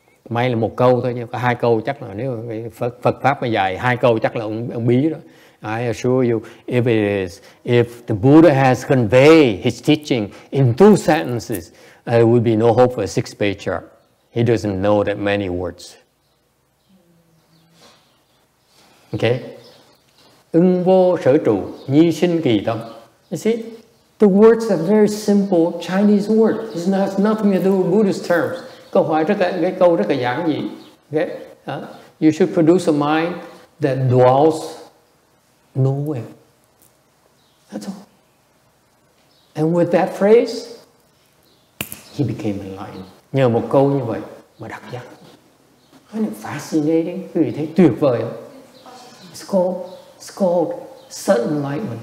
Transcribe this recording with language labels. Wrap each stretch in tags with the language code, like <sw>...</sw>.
<vi>May là một câu thôi, nhưng có 2 câu chắc là nếu Phật pháp mà dài 2 câu chắc là ông bí đó.</vi> <en>I assure you, if the Buddha has conveyed his teaching in 2 sentences, there would be no hope for a 6th Patriarch. He doesn't know that many words. Okay?</en> <vi>Ưng vô sở trụ, nhi sinh kỳ tâm.</vi> <en>You see, the words are very simple Chinese words. It has nothing to do with Buddhist terms.</en> <vi>Câu hỏi cái câu rất là giản dị.</vi> <en>Okay? You should produce a mind that dwells nowhere. That's all. And with that phrase, he became enlightened.</en> <vi>Nhờ một câu như vậy mà đắc giác.</vi> <en>Isn't it fascinating?</en> <vi>Quý vị thấy tuyệt vời không?</vi> <en>It's called sudden enlightenment.</en>